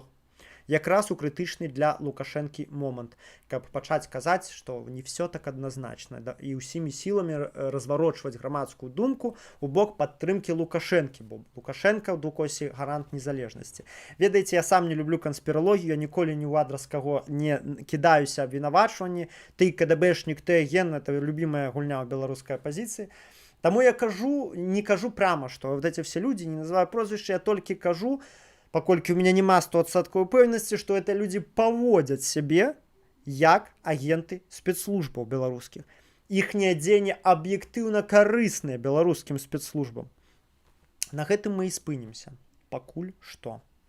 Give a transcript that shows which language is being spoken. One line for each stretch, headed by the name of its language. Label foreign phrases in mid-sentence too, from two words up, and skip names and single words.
Belarusian: Якраз у крытычны для Лукашэнкі момант, каб пачаць казаць, што не все так адназначна, і ўсімі сіламі разварочваць грамадскую думку у бок падтрымкі Лукашэнкі, бо Лукашэнка ў дукосе гарант незалежнасці. Ведаеце, я сам не люблю канспіралогію, я ніколі ні ў адрас каго не кідаюся абвінавачванні. Ты КДБшнік, ты агент,
Russian: это любимая
Belarusian: гульня ў беларускай апазіцыі. Таму я не кажу прямо, што
Russian: вот эти все люди,
Belarusian: не называю прозвішча, я толькі кажу, паколькі
Russian: у меня
Belarusian: няма 100% упэўненасці, што это людзі паводзяць сябе як агенты спецслужбаў беларускіх. Іхняе дзеянне аб'ектыўна карыснае беларускім спецслужбам. На гэтым мы і спынімся. Пакуль што.